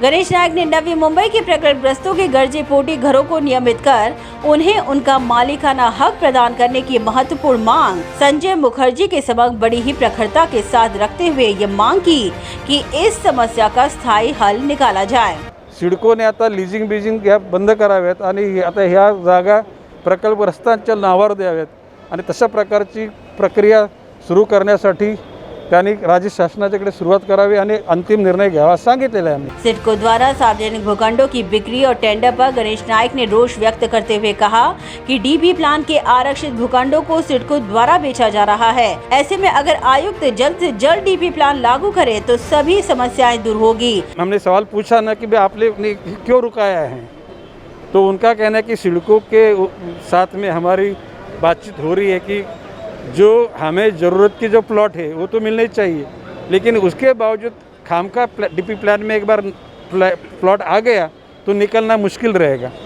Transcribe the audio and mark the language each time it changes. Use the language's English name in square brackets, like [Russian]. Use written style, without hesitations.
[Hindi] गणेश नाइक ने नवी मुंबई के प्रकटग्रस्तों के गर्जे पोटी घरों को नियमित कर उन्हें उनका मालिकाना हक प्रदान करने की महत्वपूर्ण मांग संजय मुखर्जी के समक्ष बड़ी ही प्रखरता के साथ रखते हुए ये मांग की कि इस समस्या का स्थायी हल निकाला जाए. [Marathi] सिडकोने आता लिजिंग बिजिंग ह्या बंद कराव्यात आणि आता ह्या जागा प्रकल्पग्रस्तांच्या नावावर द्याव्यात आणि तशा प्रकारची प्रक्रिया सुरू करण्यासाठी त्यांनी राज्य शासनाच्याकडे सुरुवात करावी आणि अंतिम निर्णय घ्यावा सांगितलेलं आहे. [Hindi] सिडको द्वारा सार्वजनिक भूखंडों की बिक्री और टेंडर पर गणेश नाइक ने रोष व्यक्त करते हुए कहा कि डीबी प्लान के आरक्षित भूखंडों को सिडको द्वारा बेचा जा रहा है. ऐसे में अगर आयुक्त जल्द से जल्द डीबी प्लान लागू करे तो सभी समस्याएं दूर होगी. हमने सवाल पूछा ना कि भाई आपने क्यों रुकाया है, तो उनका कहना है कि सिडको के साथ में हमारी बातचीत हो रही है कि जो हमें ज़रूरत की जो प्लॉट है वो तो मिलने चाहिए, लेकिन उसके बावजूद खामखा डीपी प्लान में एक बार प्लॉट आ गया तो निकलना मुश्किल रहेगा.